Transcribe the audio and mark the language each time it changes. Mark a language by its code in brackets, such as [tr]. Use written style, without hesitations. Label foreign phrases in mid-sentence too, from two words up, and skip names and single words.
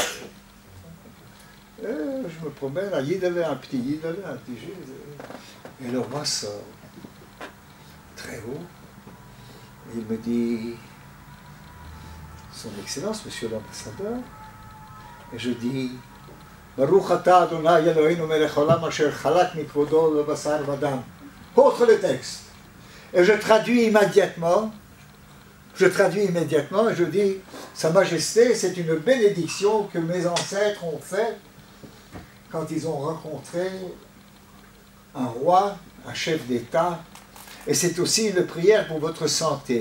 [fr] Et je me promène, un petit yidale, un petit jeu. Et le roi sort, très haut. Et il me dit, Son Excellence, Monsieur l'ambassadeur. Et je dis, [he] ברוך אתה אדוני אלוהינו מלך עולם אשר חלק מכבודו לבשר ודם. [fr] Autre le texte. Et je traduis immédiatement et je dis, Sa Majesté, c'est une bénédiction que mes ancêtres ont faite quand ils ont rencontré un roi, un chef d'État, et c'est aussi une prière pour votre santé.